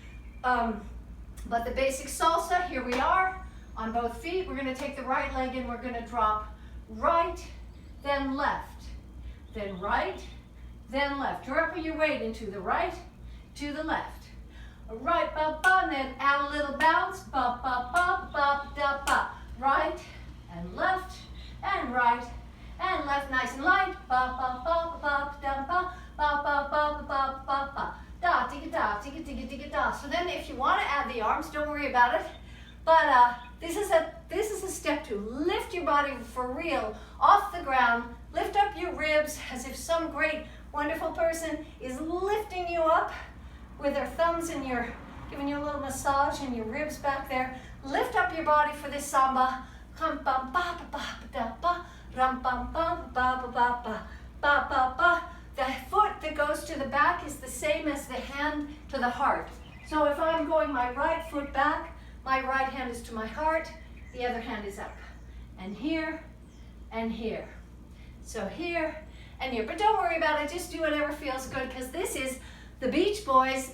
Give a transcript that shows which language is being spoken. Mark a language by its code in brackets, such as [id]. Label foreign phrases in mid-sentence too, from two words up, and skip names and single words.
[en] But the basic salsa, here we are on both feet. We're going to take the right leg and we're going to drop right, then left, then right, then left. Drop your weight into the right, to the left. Right, ba, ba, and then add a little bounce. Ba, ba, ba, ba, da, ba. Right and left and right and left, nice and light. Ba, ba, ba, ba, da, ba. Ba, ba, ba, ba, ba, ba. Da, tika, da, tika, tika, tika, da. So then if you want to add the arms, don't worry about it. But this is a step 2. Lift your body for real off the ground. Lift up your ribs as if some great, wonderful person is lifting you up with their thumbs and giving you a little massage in your ribs back there. Lift up your body for this samba. Ram bam ba ba ba da ba. Ram bam ba ba ba ba ba ba ba ba. The foot that goes to the back is the same as the hand to the heart. So if I'm going my right foot back, my right hand is to my heart, the other hand is up. And here, and here. So here, and here. But don't worry about it, just do whatever feels good, because this is the Beach Boys.